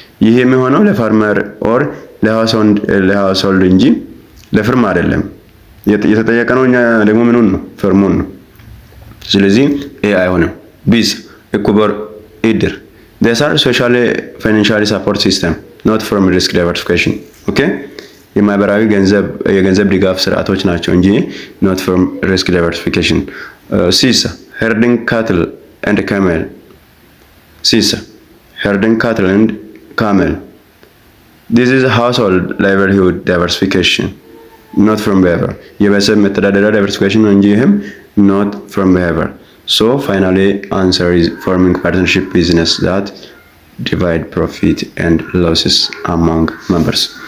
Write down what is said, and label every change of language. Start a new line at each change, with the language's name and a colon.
Amharic: ይሄ የሚሆነው ለፋርመር or ለሃውስሆልድ እንጂ ለፍርም አይደለም። የተጠየቀነው እኛ ደግሞ ምኑን ነው? ፈርሙን ነው። ስለዚህ ኤ አይሆንም።
English: ቢስ እኩበር ኢድር these are social financial support system not from risk diversification.
Amharic: okay የማህበራዊ የገንዘብ ድጋፍ ስርዓቶች ናቸው እንጂ
English: not from risk diversification. ሲስ herding cattle and camel. ሲስ herding cattle and camel this is household livelihood diversification not from behavior.
Amharic: የቤተሰብ መተዳደሪያ diversification ነው እንጂ ይሄም
English: not from behavior. so finally answer is forming partnership business that divide profit and losses among members.